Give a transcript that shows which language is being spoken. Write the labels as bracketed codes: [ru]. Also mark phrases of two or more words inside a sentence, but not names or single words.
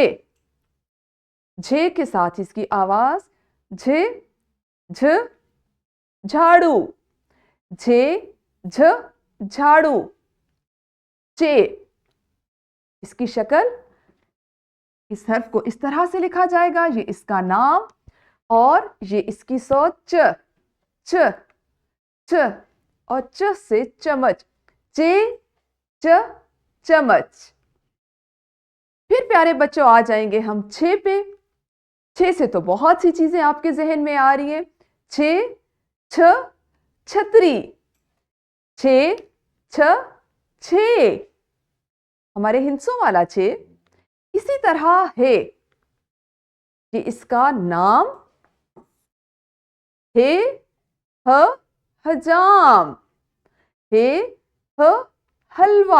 [ur] جھے کے ساتھ اس کی آواز جھے جھ جھاڑو. جھے جھ جھاڑو. چے، اس کی شکل اس حرف کو اس طرح سے لکھا جائے گا، یہ اس کا نام اور یہ اس کی صوت چ چ چ اور چ سے چمچ، چ چ چمچ۔ پھر پیارے بچوں آ جائیں گے ہم چھ پہ۔ چھ سے تو بہت سی چیزیں آپ کے ذہن میں آ رہی ہیں۔ چھ چھ چھتری، چھ چھ چھ، ہمارے ہندسوں والا چھ۔ اسی طرح ہے، یہ اس کا نام ہے، حجام، ہے حلوہ۔